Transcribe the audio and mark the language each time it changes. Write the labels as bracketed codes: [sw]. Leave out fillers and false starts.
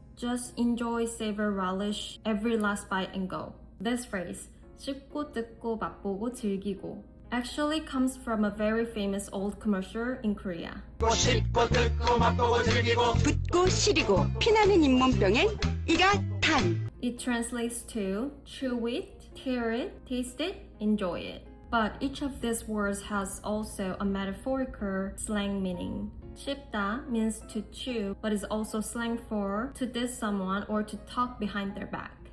[en] Just enjoy, savor, relish every last bite and go. This phrase, [ko] 씹고 뜯고 맛보고 즐기고, [en] actually comes from a very famous old commercial in Korea. [ko] 씹고 뜯고 맛보고 즐기고 붓고 시리고 피나는 잇몸병엔 이가 탄. [en] It translates to chew it, tear it, taste it, enjoy it. But each of these words has also a metaphorical slang meaning. 씹다 means to chew, but is also slang for to diss someone or to talk behind their back.